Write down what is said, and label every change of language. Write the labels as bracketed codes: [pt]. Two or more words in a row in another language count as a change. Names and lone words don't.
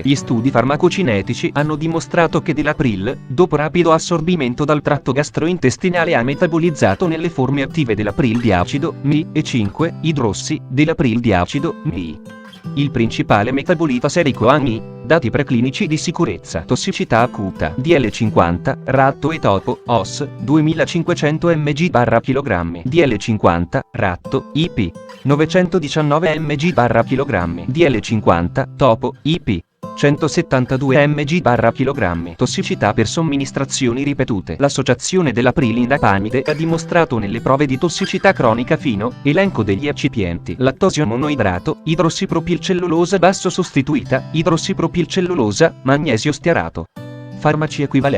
[it] Gli studi farmacocinetici hanno dimostrato che Delapril, dopo rapido assorbimento dal tratto gastrointestinale, ha metabolizzato nelle forme attive Delapril di acido, Mi, e 5-idrossi, Delapril di acido, Mi. Il principale metabolita serico AMI. Dati preclinici di sicurezza. Tossicità acuta. DL50, ratto e topo, OS, 2500 mg/kg. DL50, ratto, IP, 919 mg/kg. DL50, topo, IP, 172 mg/kg. Tossicità per somministrazioni ripetute. L'associazione dell'aprilindapamide ha dimostrato nelle prove di tossicità cronica fino, elenco degli eccipienti: lattosio monoidrato, idrossipropilcellulosa basso sostituita, idrossipropilcellulosa, magnesio stearato. Farmaci equivalenti.